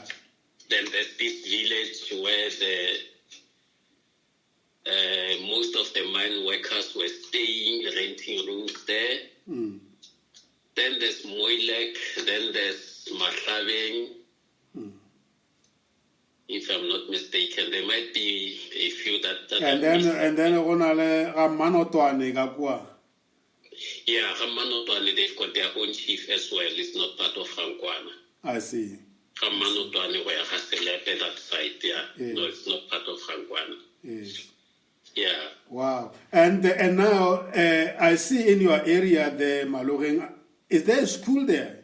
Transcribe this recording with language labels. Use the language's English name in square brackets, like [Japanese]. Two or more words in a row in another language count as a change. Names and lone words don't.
[English] Then there's this village where most of the mine workers were staying, renting rooms there. Then there's Moilek, then there's Matlabeng. if I'm not mistaken. There might be a few that and then [Tswana] go na le ga Manotwane ka kwa. [English] Yeah, Manotwane, they've got their own chief as well. It's not part of Rankwana. I see. Manotwane where Haselepe that side, yeah. Yes. No, it's not part of Rankwana. Yes. Yeah. Wow. And now I see in your area there, Maloreng, is there a school there?